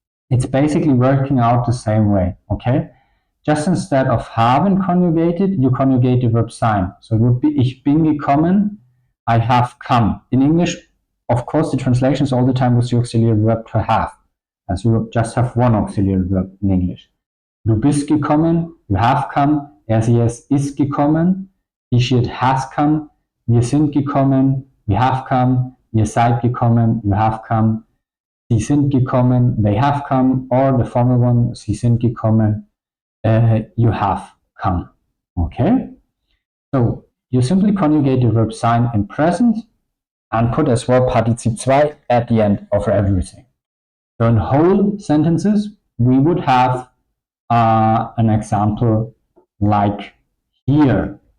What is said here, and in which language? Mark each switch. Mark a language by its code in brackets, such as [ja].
[en] It's basically working out the same way, okay? Just instead of haben conjugated, you conjugate the verb sein. So it would be [de] ich bin gekommen, [en] I have come. In English, of course, the translation is all the time with the auxiliary verb to have, as you just have one auxiliary verb in English. [de] Du bist gekommen, [en] you have come, [de] sie es ist gekommen, [en] he she it has come, [de] wir sind gekommen, [en] we have come, [de] ihr seid gekommen, [en] you have come, [de] sie sind gekommen, [en] they have come, or the former one, sie sind gekommen, you have come. Okay? So you simply conjugate the verb sein in present and put as well partizip 2 at the end of everything. So in whole sentences, we would have an example like here.